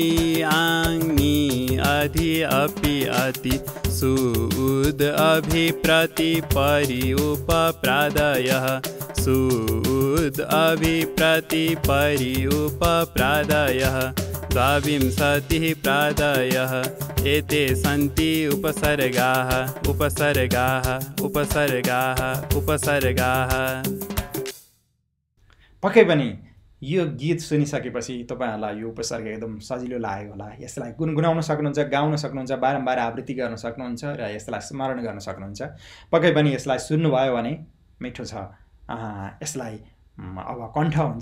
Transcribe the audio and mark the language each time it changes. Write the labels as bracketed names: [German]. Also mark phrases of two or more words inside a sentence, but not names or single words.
[Sanskrit] आङ्नि अधि अपि अति सुउद अभिप्रति परि उपप्रादयः सुउद अभिप्रति परि उपप्रादयः द्वाविंशतिः प्रादयः एते सन्ति उपसर्गाः उपसर्गाः उपसर्गाः उपसर्गाः। [Nepali] पक्कै पनि यो गीत सुनिसकेपछि तपाईँहरूलाई यो उपसर्ग एकदम सजिलो लाग्यो होला। यसलाई गुनगुनाउन सक्नुहुन्छ, गाउन सक्नुहुन्छ, बारम्बार आवृत्ति गर्न सक्नुहुन्छ र यसलाई स्मरण गर्न सक्नुहुन्छ। पक्कै पनि यसलाई सुन्नुभयो भने मिठो छ, यसलाई अब कण्ठ हुन्छ।